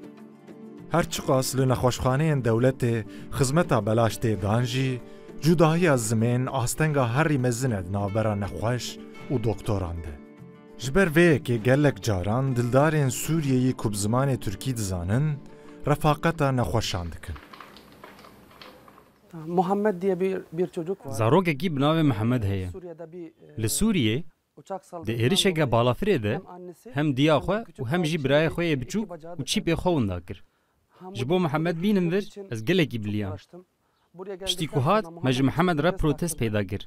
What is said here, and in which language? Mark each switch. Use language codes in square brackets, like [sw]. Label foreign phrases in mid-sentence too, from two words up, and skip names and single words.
[ku] Her çi qas li nexweşxaneyên dewletê xizmeta belaş tê dan jî, cudahiya zimên astenga herî mezin e navbera nexweş û doktoran de. Ji ber vê yekê gelek caran dildarên Sûriyeyê ku bi zimanê Tirkî dizanin, refaqeta nexweşan dikin. [tr] Muhammed diye bir çocuk var. [ku] Zarokekî bi navê Mihemed heye. Li Sûriyê di êrişeke balafirê de hem diya xwe û hem jî birayê xwe yê biçûk û çîpê xwe winda kir. Ji bo Mihemed bînim vir, ez gelekî biliyam. Piştî ku hat, me ji Mihemed re protest peyda kir.